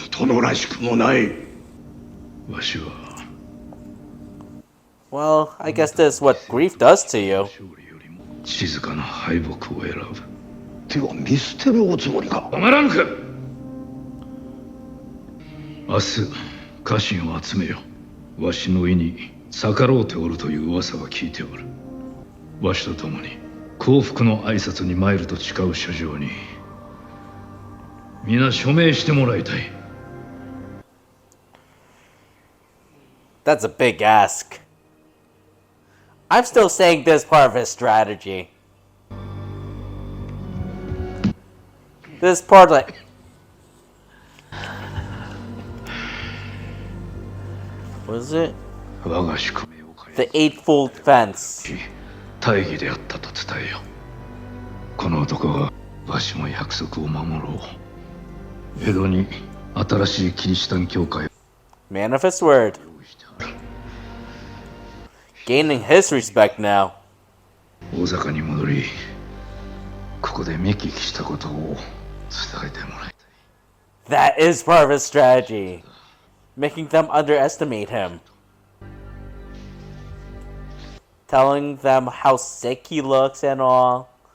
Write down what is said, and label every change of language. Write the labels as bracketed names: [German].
[Japanese] 殿らしくもない。わしは。 [English] Well, I guess this is what grief does to you. [Japanese] 静かな敗北を選ぶ。では見捨てるおつもりか。止まらぬか。明日家臣を集めよ。わしの意に逆ろうておるという噂は聞いておる。わしと共に幸福の挨拶に参ると誓う書状に皆署名してもらいたい。 [English] That's a big ask. I'm still saying this part of his strategy. This part, like... What is it? [Japanese] 我が宿命を変え [English] The Eightfold Fence. [Japanese] 大義であったと伝えよ。この男はわしも約束を守ろう。江戸に新しいキリシタン教会を [English] Man of his word. Gaining his respect now. [Japanese] 大阪に戻りこで見聞きしたことを伝えてもらいたい。 [English] That is part of his strategy. Making them underestimate him. Telling them how sick he looks and all.